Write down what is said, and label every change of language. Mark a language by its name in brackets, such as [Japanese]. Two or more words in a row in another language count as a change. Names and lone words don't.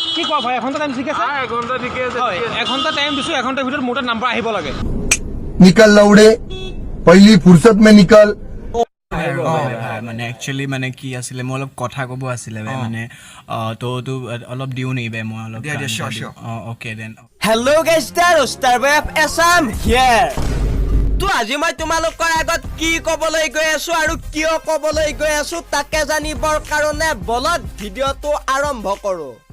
[Assamese] কি কোৱা ভাই এঘণ্টা টাইম ঠিক আছে এঘণ্টা ঠিকে আছে হয় এঘণ্টা টাইম দিছো এঘণ্টাৰ ভিতৰত মোৰ তাত নাম্বাৰ আহিব লাগে [Hindi] निकल लौड़े पहली फुर्सत में निकल [Assamese] মানে একচুয়ালি মানে কি আছিলে মই অলপ কথা ক'ব আছিলে মানে তো অলপ দিও নেকি বে মই অলপ [English] okay then Hello guys Star Boy of Assam here [Assamese] তো আজি মই তোমালোকৰ আগত কি ক'বলৈ গৈ আছো আৰু কিয় ক'বলৈ গৈ আছো তাকে জানিবৰ কাৰণে বলক ভিডিঅ'টো আৰম্ভ কৰোঁ